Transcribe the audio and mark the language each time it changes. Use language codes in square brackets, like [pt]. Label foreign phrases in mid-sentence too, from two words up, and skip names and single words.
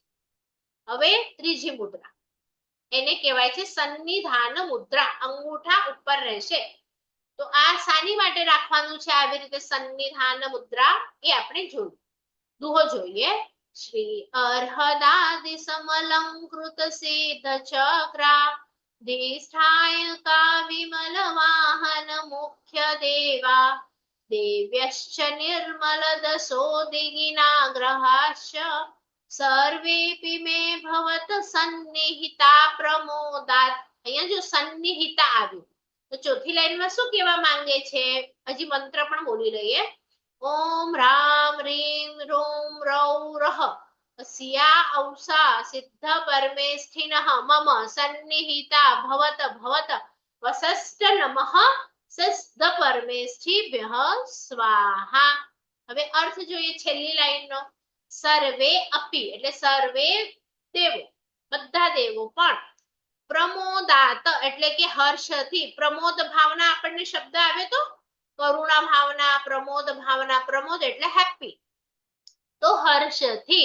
[gu] હવે ત્રીજી મુદ્રા, એને કહેવાય છે સન્નિધાન મુદ્રા. અંગૂઠા ઉપર રહેશે. તો આ શાની માટે રાખવાનું છે આવી રીતે સન્નિધાન મુદ્રા, એ આપણે જોયું. દુહો જોઈએ. [sa] શ્રી અર્હદાદિ સમલંકૃત સિદ્ધ ચક્રા धिष्ठायका विमलवाहन मुख्य देवा देव्यश्च निर्मलदशो दिगिनाग्रहाश्च सर्वेऽपि मे भवत सन्निहिता प्रमोदात्। [gu] અહીંયા જો સન્નિહિતા આવ્યું તો ચોથી લાઈનમાં શું કહેવા માંગે છે? હજી મંત્ર પણ બોલી લઈએ. [sa] ઓમ રામ રીમ રોમ રૌ રહ अस्या औसा सिद्ध परमेष्ठिनः मम सन्निहिता भवत भवत वसस्त नमः सिद्ध परमेष्ठिभ्यः स्वाहा। [gu] હવે અર્થ જોઈએ છેલ્લી લાઈનનો. સર્વે અપી એટલે સર્વે દેવો બધા દેવો પણ પ્રમોદાત એટલે કે હર્ષથી. પ્રમોદ ભાવના આપણને શબ્દ આવે તો કરુણા ભાવના, પ્રમોદ ભાવના, પ્રમોદ એટલે હેપી, તો હર્ષથી.